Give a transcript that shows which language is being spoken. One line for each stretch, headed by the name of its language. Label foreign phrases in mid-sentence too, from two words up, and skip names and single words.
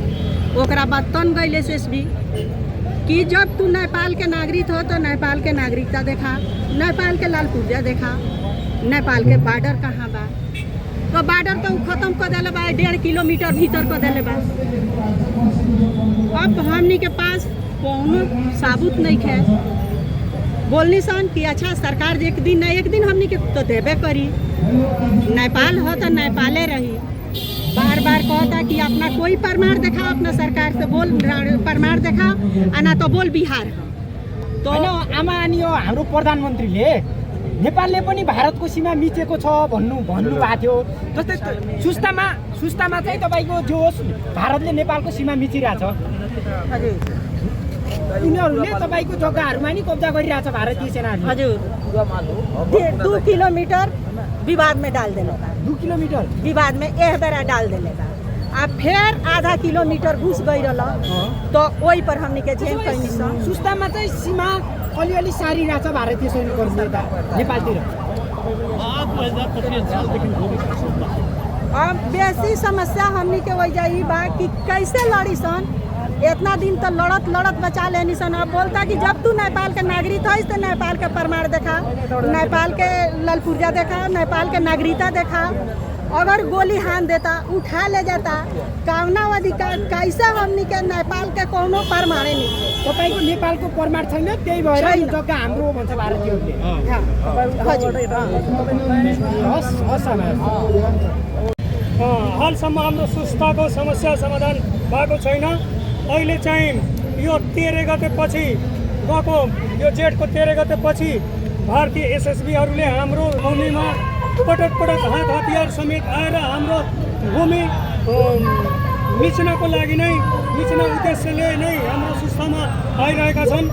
Bhojpuri: ओकरा बाद तन गई SSB कि जब तू नेपाल के नागरिक हो तो नेपाल के नागरिकता देखा, नेपाल के लाल पुर्जा देखा, नेपाल के बॉर्डर कहाँ बा। तो बॉर्डर तो खत्म कर दिले बा, 1.5 किलोमीटर भीतर कर दिले बा। अब हमनी के पास कोनो सबूत नहीं है। बोलनी सन कि अच्छा सरकार एक दिन न एक दिन हमनी के तो देबे करी, नेपाल हो तो नेपाले रही। बार बार कहता कि अपना कोई प्रमाण देखा, अपना सरकार से बोल प्रमाण देखा, आना तो बोल बिहार।
Nepali: तो आमा अनि यो हाम्रो प्रधानमन्त्रीले नेपालले पनि भारतको सीमा मिचेको छ भन्नुभएको थियो। जस्तै सुस्तामा चाहिँ तपाईँको जो होस् भारतले नेपालको सीमा मिचिरहेछ, उनीहरूले तपाईँको जग्गाहरूमा नि कब्जा गरिरहेछ भारतीय सेनाले।
Bhojpuri: हजुर 2 किलोमीटर विवाद में डाल देने बा, 2 किलोमीटर विवाद में एक बेरा डाल देने बा। अब फिर आधा किलोमीटर घुस गई रहा तो वही पर हमने के जेल कैनी सन।
Nepali: सुस्तामा चाहिँ सीमा अलिअलि सारिरहेछ भारतीय सैनिकहरूले नेपालतिर।
Bhojpuri: अब बेसी समस्या हमने के वजह ई बा कि कैसे लड़ी सन। इतना दिन तो लड़त बचा लेनी सन। अब बोलता कि जब तू नेपाल के नागरिक है तो नेपाल के प्रमाण देखा, नेपाल के लाल पुर्जा देखा, नेपाल के नागरिकता देखा। अगर गोली हान देता, उठा ले जाता, कौना अधिकार कैसे हमनी के नेपाल के कोनो प्रमाण नहीं।
Nepali: तपाईँको नेपालको प्रमाण छैन, त्यही भएर यो जग्गा हाम्रो भन्छ भारतीयहरूले। हालसम्म हाम्रो सुस्ताको समस्या समाधान भएको छैन। अहिले चाहिँ यो 13 गतेपछि गएको, यो जेठको 13 गतेपछि भारतीय SSBहरूले हाम्रो भूमिमा पटक हात हतियार समेत आएर हाम्रो भूमि मिच्नको लागि नै, मिच्न उद्देश्यले नै हाम्रो सुस्तामा आइरहेका छन्।